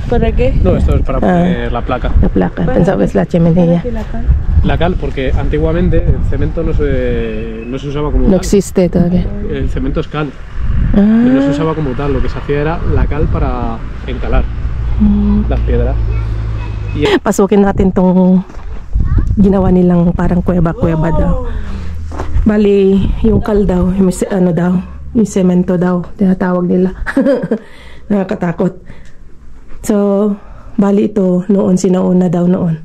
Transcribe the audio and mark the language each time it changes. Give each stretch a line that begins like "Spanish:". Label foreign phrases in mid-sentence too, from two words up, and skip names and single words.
Spanish: No, esto es para poner la placa. placa. Pensaba que es la chimenea. La cal, porque antiguamente el cemento no se usaba como No tal. existe todavía. El cemento es cal, y no se Ah, usaba como tal. Lo que se hacía era la cal para encalar mm. las piedras. Y
Filipino: Pasukin natin tong ginawa nilang parang kuweba-kuweba daw. Bali, yung kal daw, yung ano daw, yung semento daw, tinatawag nila. Nakakatakot. So, bali ito, noon sinauna daw noon.